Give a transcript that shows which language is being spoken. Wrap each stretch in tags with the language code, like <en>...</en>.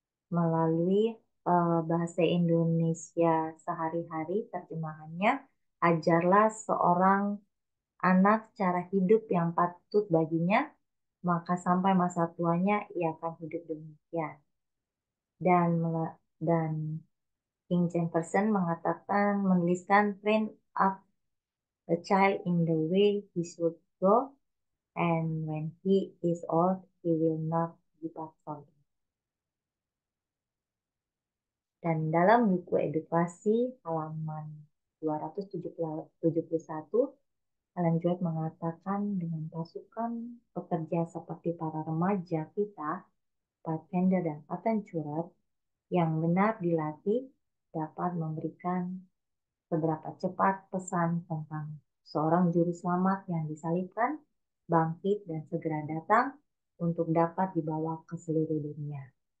<id>Melalui bahasa Indonesia sehari-hari terjemahannya, ajarlah seorang anak cara hidup yang patut baginya, maka sampai masa tuanya ia akan hidup demikian. Dan dan King Jefferson menuliskan</id> <en>train up a child in the way he should go, and when he is old, he will not depart from it.</en> <id>Dan dalam buku edukasi halaman 271, Ellen White mengatakan dengan pasukan pekerja seperti para remaja kita, Pathfinder dan Adventurer, yang benar dilatih dapat memberikan seberapa cepat pesan tentang seorang juru selamat yang disalibkan, bangkit, dan segera datang untuk dapat dibawa ke seluruh dunia.</id>